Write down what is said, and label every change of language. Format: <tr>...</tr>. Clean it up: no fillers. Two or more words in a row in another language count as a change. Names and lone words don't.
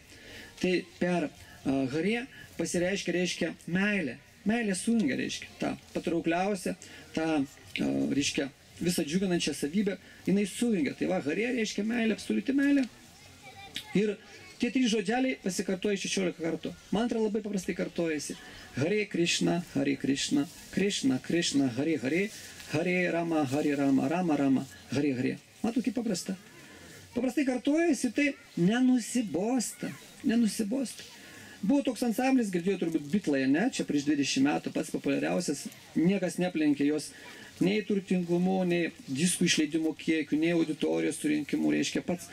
<lt>Tai per Harė pasireiškia, reiškia meilė. Meilė sujungia, reiškia tą patraukliausią, tą, reiškia, visą džiuginančią savybę, jinai sujungia. Tai va, Harė reiškia meilė, absoliuti meilė. Ir tie trys žodeliai pasikartoja 16 kartų. Mantra labai paprastai kartojasi.</lt> <sa>Hare Krishna, Krishna, Krishna, Hare Hare, Hare Rama, Rama Rama, Hare Hare.</sa> <lt>Matot, kaip paprasta. Paprastai kartojasi, tai nenusibosta. Buvo toks ansamblis, girdėjau turbūt Bitlai, ne? Čia prieš 20 metų pats populiariausias, niekas neplenkė jos nei turtingumu, nei diskų išleidimo kiekiu, nei auditorijos surinkimu, reiškia pats.</lt>